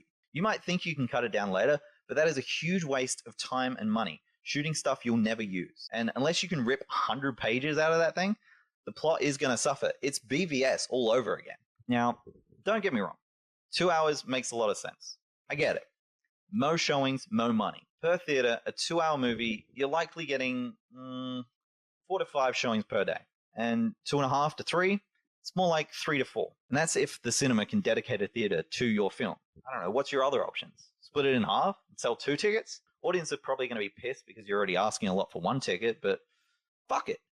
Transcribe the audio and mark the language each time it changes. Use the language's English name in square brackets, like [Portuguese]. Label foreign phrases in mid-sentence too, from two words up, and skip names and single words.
[English] You might think you can cut it down later, but that is a huge waste of time and money, shooting stuff you'll never use. And unless you can rip 100 pages out of that thing, the plot is going to suffer. It's BVS all over again. Now, don't get me wrong. 2 hours makes a lot of sense. I get it. Mo showings, mo money. Per theater, a 2-hour movie, you're likely getting 4 to 5 showings per day. And 2.5 to 3, it's more like 3 to 4. And that's if the cinema can dedicate a theater to your film. I don't know, what's your other options? Split it in half and sell 2 tickets? Audience are probably going to be pissed because you're already asking a lot for 1 ticket, but fuck it.